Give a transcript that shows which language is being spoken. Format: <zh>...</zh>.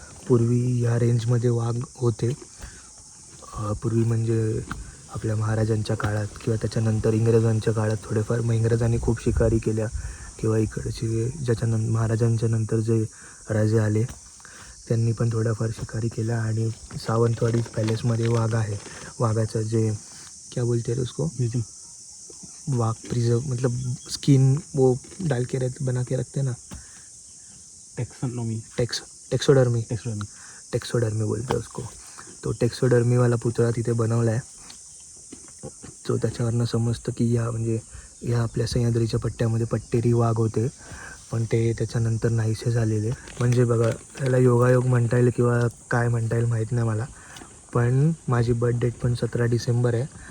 <mr>पूर्वी ह्या रेंजमध्ये वाघ होते. पूर्वी म्हणजे आपल्या महाराजांच्या काळात किंवा त्याच्यानंतर इंग्रजांच्या काळात थोडेफार, मग इंग्रजांनी खूप शिकारी केल्या किंवा इकडचे महाराजांच्या नंतर जे राजे आले त्यांनी पण थोड्याफार शिकारी केल्या. आणि सावंतवाडी पॅलेसमध्ये वाघ आहे. वाघाचं जे</mr> <hi>क्या बोलते हैं उसको, वाघ प्रिजर्व मतलब स्किन वो डाल के बना के रखते ना, टेक्सोडर्मी बोलते हैं उसको.</hi> <mr>तो टेक्सोडर्मीवाला पुतळा तिथे बनवला आहे. तो त्याच्यावरनं समजतं की ह्या आपल्या सह्याद्रीच्या पट्ट्यामध्ये पट्टेरी वाघ होते, पण ते त्याच्यानंतर नाहीसे झालेले. म्हणजे बघा, याला योगायोग म्हणता येईल किंवा काय म्हणता येईल माहीत नाही मला, पण माझी बर्थ डेट पण 17 डिसेंबर आहे.</mr>